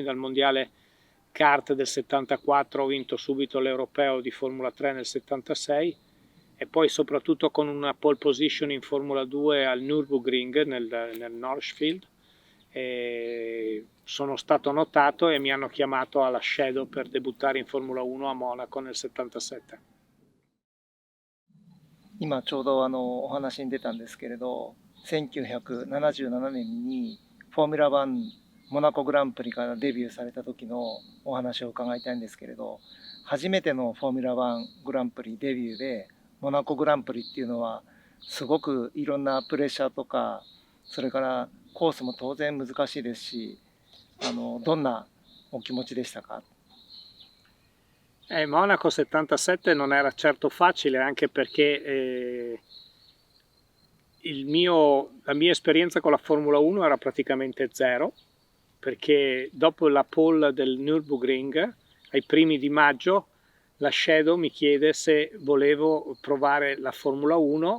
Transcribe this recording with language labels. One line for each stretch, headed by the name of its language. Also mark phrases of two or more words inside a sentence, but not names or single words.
Italian: Dal mondiale kart del 74 ho vinto subito l'europeo di Formula 3 nel 76 e poi soprattutto con una pole position in Formula 2 al Nürburgring nel Northfield. Sono stato notato e mi hanno chiamato alla Shadow per debuttare in Formula 1 a Monaco nel 77.
Japanese: 今ちょうどお話に出たんですけれど、1977年にフォーミュラ1モナコグランプリからデビューされた時のお話を伺いたいんですけれど、初めてのフォーミュラ1グランプリデビューでモナコグランプリっていうのはすごくいろんなプレッシャーとか、それからコースも当然難しいですし、どんなお気持ちでしたか？
Italian: Monaco 77 non era certo facile, anche perché la mia esperienza con la Formula 1 era praticamente zero, perché dopo la pole del Nürburgring, ai primi di maggio, la Shadow mi chiede se volevo provare la Formula 1.